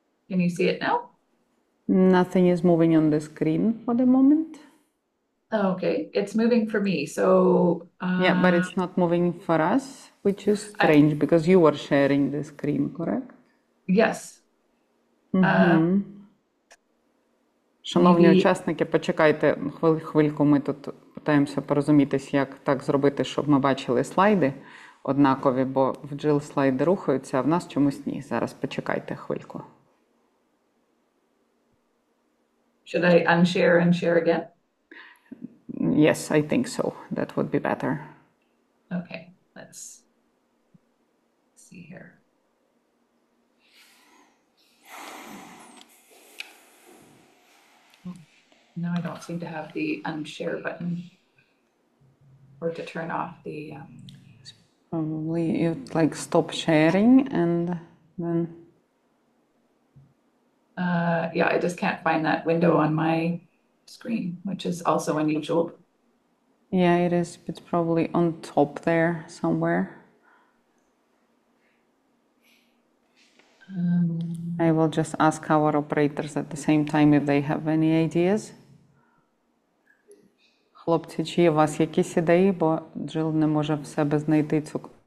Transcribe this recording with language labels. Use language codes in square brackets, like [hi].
[en] Can you see it now? Nothing is moving on the screen for the moment. Okay, it's moving for me, so... yeah, but it's not moving for us, which is strange because you were sharing the screen, correct? Yes. [uk] Шановні учасники, почекайте хвильку, ми тут питаємося порозумітись, як так зробити, щоб ми бачили слайди однакові, бо в Jill слайди рухаються, а в нас чомусь ні. Зараз почекайте хвильку. [en] Should I unshare and share again? Yes, I think so. That would be better. Okay, let's see here. No, I don't seem to have the unshare button or to turn off the... Probably you'd like stop sharing and then... yeah, I just can't find that window on my screen, which is also unusual. Yeah, it is. It's probably on top there somewhere. I will just ask our operators at the same time if they have any ideas. [uk] Хлопці, чи є у вас якісь ідеї, бо Jill не може в себе знайти цю...